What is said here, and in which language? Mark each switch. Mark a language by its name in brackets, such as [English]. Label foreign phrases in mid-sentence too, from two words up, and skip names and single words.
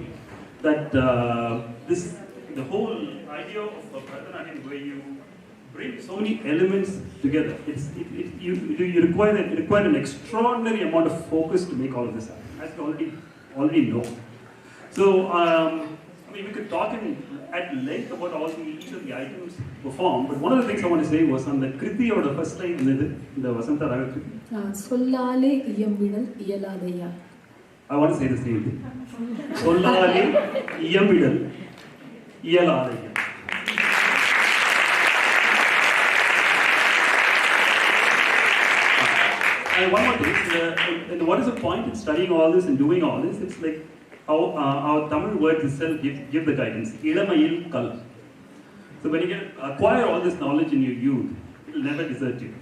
[English] That the whole idea of Bharatanatyam, where you bring so many elements together, you require an extraordinary amount of focus to make all of this happen, as you already know. So we could talk at length about each of the items performed, but one of the things I want to say was on the Kriti or the first line in the Vasanta Raga Kriti. [Tamil] சொல்லாலே இயம்பிடல் இயலாதய்யா. [English] I want to say the same thing. [Tamil] சொல்லாலே இயம்பிடல் இயலாதய்யா. [English] And one more thing, and what is the point in studying all this and doing all this? It's like how our Tamil words itself give the guidance. [Tamil] இளமையில் கல். [English] So when you acquire all this knowledge in your youth, it will never desert you.